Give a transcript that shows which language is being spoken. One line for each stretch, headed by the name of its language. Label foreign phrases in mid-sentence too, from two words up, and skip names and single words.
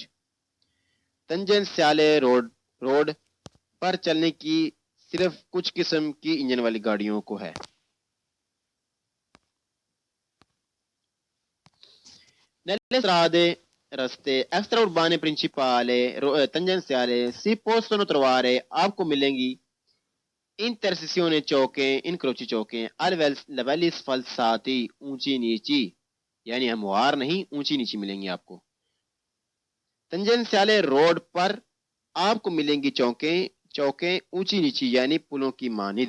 Urdu: تنجینشیالے روڈ پر چلنے کی صرف کچھ قسم کی انجن والی گاڑیوں کو ہے.
Italian: Nelle strade,
Urdu: راستے
Italian: extra urbane principale tangenziale si possono trovare
Urdu: आपको मिलेंगी intersezione चौके incroci चौके
Italian: livelli sfalsati
Urdu: اونچی نیچی، یعنی ہموار نہیں اونچی نیچی ملیں گی آپ کو. تنجینشیالے روڈ پر آپ کو ملیں گی چوکے اونچی نیچی یعنی پلوں کی مانند.